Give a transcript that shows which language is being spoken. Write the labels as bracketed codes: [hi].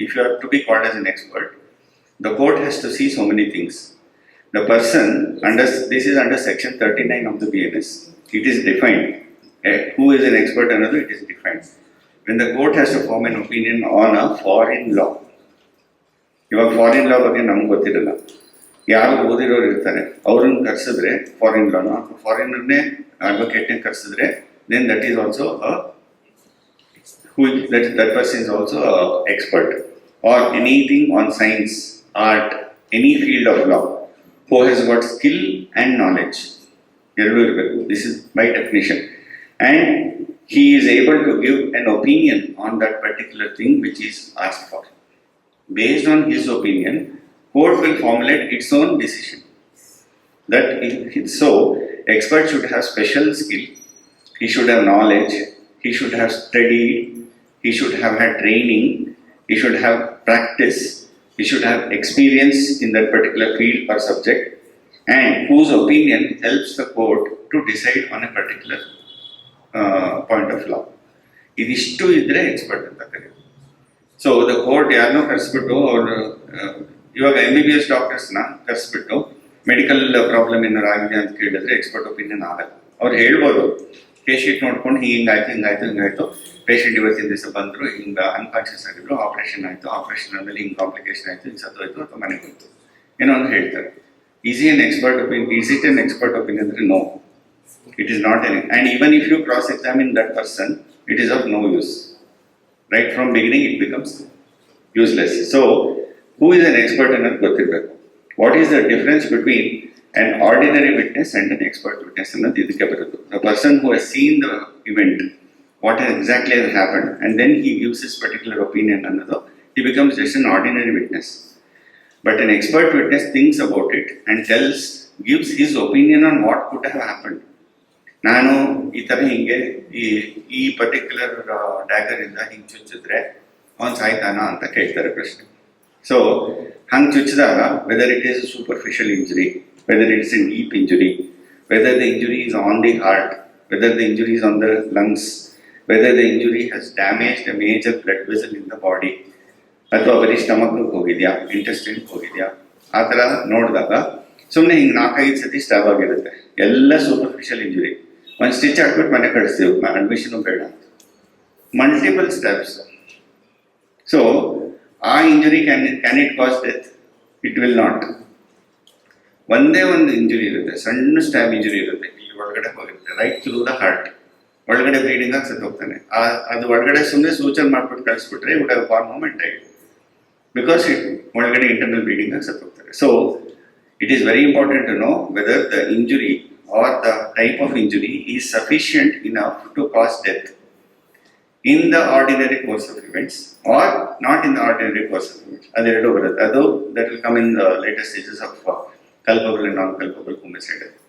[en] If you are to be called as an expert, the court has to see so many things. The person this is under section 39 of the BNS. It is defined. Who is an expert another, it is defined. When the court has to form an opinion on a foreign law, [kn] ಇವಾಗ foreign ಲಾ ಬಗ್ಗೆ ನಮ್ಗೆ ಗೊತ್ತಿರಲ್ಲ, ಯಾರು ಓದಿರೋರು ಇರ್ತಾರೆ, ಅವ್ರನ್ನ ಕರೆಸಿದ್ರೆ foreign ಲಾನ, ಫಾರಿನರ್ನೇ ಅಡ್ವೊಕೇಟ್ನೇ ಕರೆಸಿದ್ರೆ [en] Then that is also that person is also an expert. Or anything on science, art, any field of law, who has got skill and knowledge. This is by definition. And he is able to give an opinion on that particular thing which is asked for. Based on his opinion, court will formulate its own decision. So, expert should have special skill, he should have knowledge, he should have studied, he should have had training, he should have practice, he should have experience in that particular field or subject, and whose opinion helps the court to decide on a particular point of law. [kn] ಇದಿಷ್ಟು ಇದ್ರೆ expert ಅಂತ ಕರೀತಾರೆ. So the court ಯಾರನ್ನೋ ಕರೆಸ್ಬಿಟ್ಟು ಅವ್ರು ಇವಾಗ MBBS ಡಾಕ್ಟರ್ಸ್ನ ಕರೆಸ್ಬಿಟ್ಟು medical problem ಏನಾರು ಆಗಿದೆ ಅಂತ ಕೇಳಿದ್ರೆ ಎಕ್ಸ್ಪರ್ಟ್ ಒಪಿನಿಯನ್ ಆಗಲ್ಲ. ಅವ್ರು ಹೇಳ್ಬೋದು, ಕೇಸ್ ಶೀಟ್ ನೋಡ್ಕೊಂಡು ಹಿಂಗಾಯ್ತು, ಪೇಷಂಟ್ ಇವತ್ತಿನ ದಿವಸ ಬಂದರು, ಹಿಂಗೆ ಅನ್ಕಾನ್ಷಿಯಸ್ ಆಗಿದ್ರು, ಆಪರೇಷನ್ ಆಯಿತು, ಆಪರೇಷನ್ ಆದಮೇಲೆ ಹಿಂಗೆ ಕಾಂಪ್ಲಿಕೇಶನ್ ಆಯಿತು, ಹಿಂಗೆ ಸತ್ತೋಯ್ತು ಅಥವಾ ಮನೆಗೆ ಹೋಯ್ತು, ಏನೋ ಒಂದು ಹೇಳ್ತಾರೆ. [en] Is it an expert opinion? No, it is not any. And even if you cross-examine that person, it is of no use. Right from beginning, it becomes useless. So, who is an expert in that? What is the difference between an ordinary witness and an expert witness? The person who has seen the event, what exactly has happened, and then he gives his particular opinion, he becomes just an ordinary witness. But an expert witness thinks about it and gives his opinion on what could have happened. [kn] ನಾನು ಈ ಥರ ಹಿಂಗೆ ಈ particular dagger ಇಂದ ಹಿಂಗೆ ಚುಚ್ಚಿದ್ರೆ ಅವ್ನು ಸಾಯ್ತಾನ ಅಂತ ಕೇಳ್ತಾರೆ ಪ್ರಶ್ನೆ. ಸೊ ಹಂಗೆ ಚುಚ್ಚಿದಾಗ [en] whether it is superficial injury, whether it's an deep injury, whether the injury is on the heart, whether the injury is on the lungs, whether the injury has damaged a major blood vessel in the body, [kn] ಅಥವಾ ಬರೀ ಸ್ಟಮಕ್ಗೆ ಹೋಗಿದ್ಯಾ, ಇಂಟೆಸ್ಟೈನ್ಗೆ ಹೋಗಿದ್ಯಾ, ಆ ಥರ ನೋಡಿದಾಗ ಸುಮ್ಮನೆ ಹಿಂಗೆ 4-5 ಸತಿ ಸ್ಟಾಬ್ ಆಗಿರುತ್ತೆ, ಎಲ್ಲ ಸೂಪರ್ಫಿಷಿಯಲ್ ಇಂಜುರಿ. ಒಂದು ಸ್ಟಿಚ್ ಹಾಕ್ಬಿಟ್ಟು ಮನೆ ಕಳಿಸ್ತೀವಿ, ಅಡ್ಮಿಷನು ಬೇಡ ಅಂತ. Multiple steps. [en] So ಆ injury can it cause death? It will not. [kn] ಒಂದೇ ಒಂದು ಇಂಜುರಿ ಇರುತ್ತೆ, ಸಣ್ಣ ಸ್ಟ್ಯಾಬ್ ಇಂಜುರಿ ಇರುತ್ತೆ, ಇಲ್ಲಿ ಒಳಗಡೆ ಹೋಗಿರುತ್ತೆ, [en] right through the heart, [kn] ಒಳಗಡೆ ಬ್ಲೀಡಿಂಗ್ ಆಗಿ ಸತ್ತು ಹೋಗ್ತಾನೆ. ಅದು ಒಳಗಡೆ ಸುಮ್ಮನೆ ಸೂಚನೆ ಮಾಡ್ಬಿಟ್ಟು ಕಳಿಸ್ಬಿಟ್ರೆ [en] would have for moment [kn] ಆಗಿ, ಬಿಕಾಸ್ ಒಳಗಡೆ ಇಂಟರ್ನಲ್ ಬ್ಲೀಡಿಂಗ್ ಆಗಿ ಸತ್ತು ಹೋಗ್ತಾರೆ. [en] So it is very important to know whether the injury or the type of injury is sufficient enough to cause death in the ordinary course of events or not in the ordinary course of events. That will come in the later stages of culpable and non-culpable homicide.